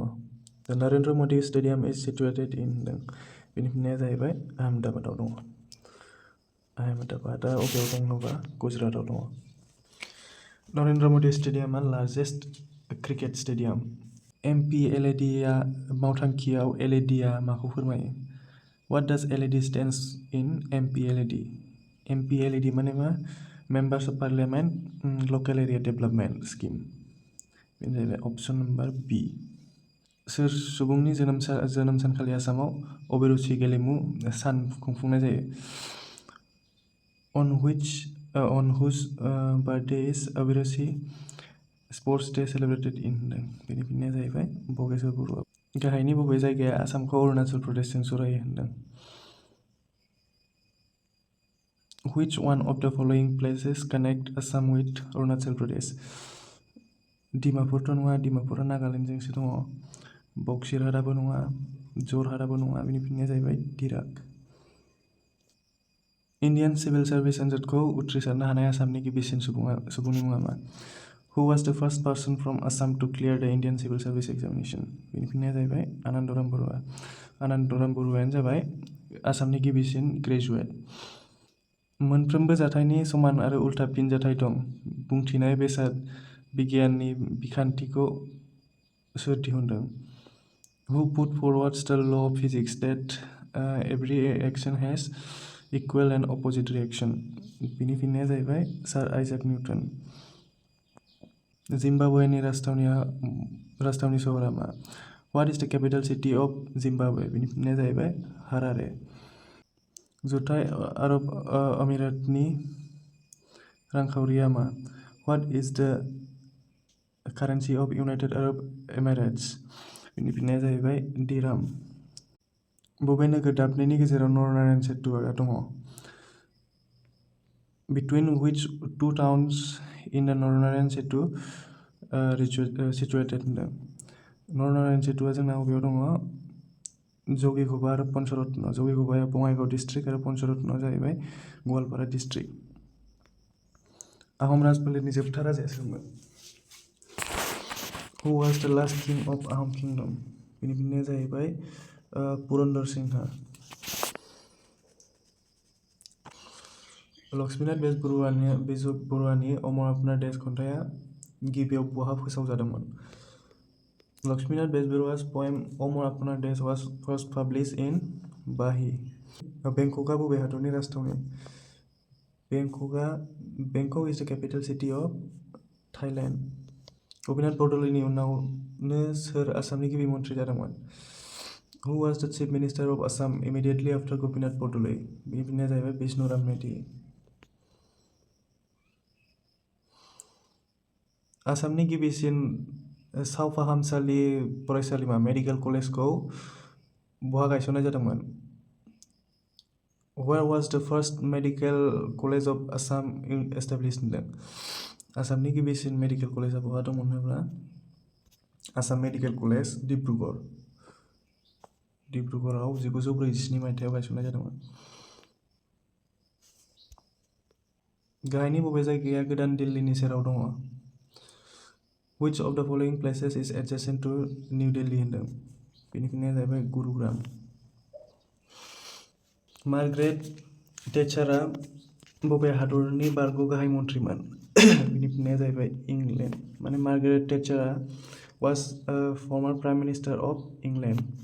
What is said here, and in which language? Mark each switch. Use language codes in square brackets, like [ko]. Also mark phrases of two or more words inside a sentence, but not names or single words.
[en] The Narendra Modi Stadium is situated in [brx] बेनि फिननाया जाहैबाय आहमेदाबादाव दङ। आहमेदाबादआ अबेयाव दं होनोबा गुजरातआव दङ। नरेन्द्र मदि स्टेडियामआ [en] largest cricket stadium. [brx] MPLADआ मावथांखियाव LADआ माखौ फोरमायो? [en] What does LAD stands in MPLAD? [brx] MPLAD माने मा? [en] Members of Parliament Local Area Development Scheme। [brx] बेनो जाहैबाय [en] option number B. [brx] सोर सुबुंनि जोनोम सानखालि आसामाव अबिरुचि गेलेमु सान खुंफुंनाय जायो? [en] On whose birthday is Abhiruchi sports day celebrated in? [brx] बेनि फिननाया जाहैबाय भगेश्वर बरुवा। गाहायनि बबे जायगाया आसामखौ अरुणाचल प्रदेशजों जरायो होनदों? [en] Which one of the following places connect Assam with Arunachal Pradesh? [brx] डिमापुरथ' नङा, डिमापुरा नागालेण्डजोंसो दङ। बक्सिरहाटआबो नङा, जरहाटआबो नङा। बेनि फिननाया जाहैबाय दिराक। इन्डियान सिभिल सार्भिस आनजादखौ उथ्रिसारनो हानाय आसामनि गिबिसिन सुबुंनि मुङा मा? [en] Who was the first person from Assam to clear the Indian Civil Service Examination? [brx] बेनि फिननाया जाहैबाय आनन्दराम बरुवा। आनन्दराम बरुवायानो जाबाय आसामनि गिबिसिन ग्रेजुवेट। मोनफ्रोमबो जाथायनि समान आरो उल्था फिनजाथाय दं बुंथिनाय बेसाद बिगियाननि बिखान्थिखौ सोर दिहुनदों? [en] Who put forward the law of physics that every action has equal and opposite reaction? [brx] बेनि फिननाया जाहैबाय सार आइजाक निउटन। जिम्बाब्वेनि राजथावनि सहरा मा? [en] What is the capital city of Zimbabwe? [brx] बेनि फिननाया जाहैबाय हारारे। जुथाइ आरब आमिरातनि रांखावरिया मा? [en] What is the currency of United Arab Emirates? [brx] बेनि फिननाया जाहैबाय दिराम। बबे नोगोर दाबनैनि गेजेराव नरनारायण सेतुआ दङ? [en] Between which two towns in the नरनारायण सेतु situated होनदों? [brx] नरनारायण सेतुआ जोंना बबेयाव दङ? जगिघबा आरो पन्चरत्न। जगिघबाया बङाइगाव डिस्ट्रिक्ट आरो पन्चरत्नआ जाहैबाय गवालपारा डिस्ट्रिक्ट। आहम राजफोलेरनि जोबथा राजाया सोरमोन? [en] Who was the last king of Ahom Kingdom? [brx] बेनि फिननाया जाहैबाय पुरन्दर सिंहा। लक्ष्मीनाथ बेजबरुवानि अमर अपनार देश खन्थाइया गिबियाव बहा फोसावजादोंमोन? [en] लक्ष्मीनाथ बेजबरुवा's poem अमर अपनार देश was first published in बाही। [brx] बेंककआ बबे हादरनि राजथावनि? [en] बेंकक is the capital city of Thailand। [brx] गपिनाथ बरदलैनि उनावनो सोर आसामनि गिबि मन्थ्रि जादोंमोन? [en] Who was the chief minister of Assam immediately after गपिनाथ बरदलै? [brx] बेनि फिननाया जाहैबाय बिष्णुराम मेधि। आसामनि गिबिसिन सावफाहामसालि फरायसालिमा मेडिकेल कलेजखौ बहा गायसननाय जादोंमोन? [en] Where was the first medical college of Assam established होनदों? [brx] आसामनि गिबिसिन मेडिकेल कलेजआ बहा दंमोन होनोब्ला आसाम मेडिकेल कलेज डिब्रुगड़आव 1947 मायथाइयाव गायसननाय जादोंमोन। गाहायनि बबे जायगाया गोदान दिल्लीनि सेराव दङ? Which of the following places is adjacent to New Delhi होनदों बेनि फिननाया जाहैबाय गुरुग्राम। मार्गारेट टेचारा बबे हादरनि बारग' गाहाय मन्थ्रिमोन बेनि फिननाया जाहैबाय इंलेन्ड। [en] माने Margaret Thatcher was former Prime Minister of England.